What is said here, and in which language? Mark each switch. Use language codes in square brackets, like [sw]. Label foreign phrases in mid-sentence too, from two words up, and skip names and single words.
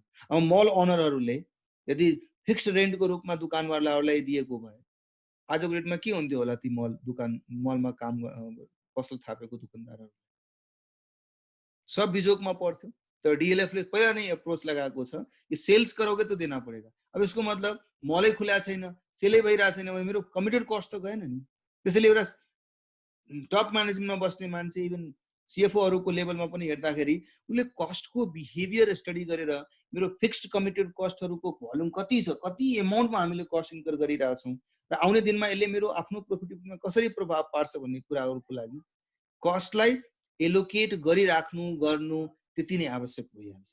[ne] अब मल ओनरहरूले यदि [en] fix rent [ne] रूपमा दुकानवालाहरूलाई दिएको भए आजको डेटमा के हुन्थ्यो होला, ती मलमा काम पसल थापेको दुकानदारहरू सब बिजोगमा पर्थ्यो। तर डिएलएफले पहिला नै अप्रोच लगाएको छ कि [hi] सेल्स करोगे तो देना पड़ेगा। [ne] अब यसको मतलब मलै खुला छैन, सेलै भइरहेको छैन भने मेरो [en] committed cost [ne] त गएन नि। त्यसैले एउटा [en] top management [ne] बस्ने मान्छे [en] even CFOs [ne] लेभलमा पनि हेर्दाखेरि उसले कस्टको बिहेभियर स्टडी गरेर मेरो [en] fixed committed costs [ne] भोल्युम कति छ, कति एमाउन्टमा हामीले कस्ट इन्कर गरिरहेछौँ र आउने दिनमा यसले मेरो आफ्नो प्रफिटेबिलिटीमा कसरी प्रभाव पार्छ भन्ने कुराहरूको लागि कस्टलाई एलोकेट गरिराख्नु गर्नु त्यति नै आवश्यक भइहाल्छ।